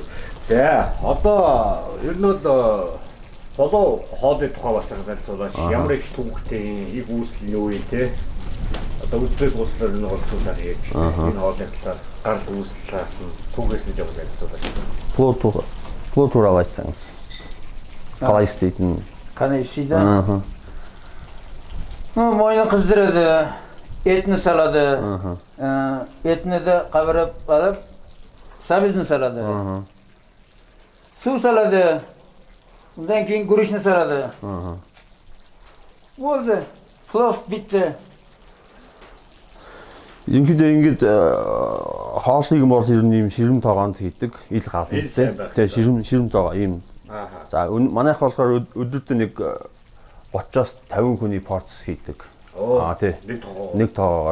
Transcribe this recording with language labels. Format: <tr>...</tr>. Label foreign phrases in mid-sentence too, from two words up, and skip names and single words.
<mn>За, одоо ер нь бол болоо хоолны тухай бас харилцуулаач. Ямар их түүхтэй их үүсэл нь юу юм те? Одоо Узбек улсаар нэг олцсон хийж энэ хоолны талаар гарал үүслээс нь түүхээс нь жоо харилцуулаач. Плутуравайсанс. Қалайстейтін.</mn> <kk>Қандай істейді? Мойны қыздырады, етін салады, етіні қабырып алып, сабызын салады. Су салады, одан кейін күрішні салады. Болды, плов битті.</kk> <mn>Ерөнхийдөө ингэж хоолыг бол ер нь ийм ширүүн тоогоонд хийдэг, ил галт тийм. Тэгээ ширүүн тоогоо ийм. За манайх болохоор өдөртөө нэг 30-аас 50 хүний порц хийдэг. Тий. Нэг тоогоор.</mn>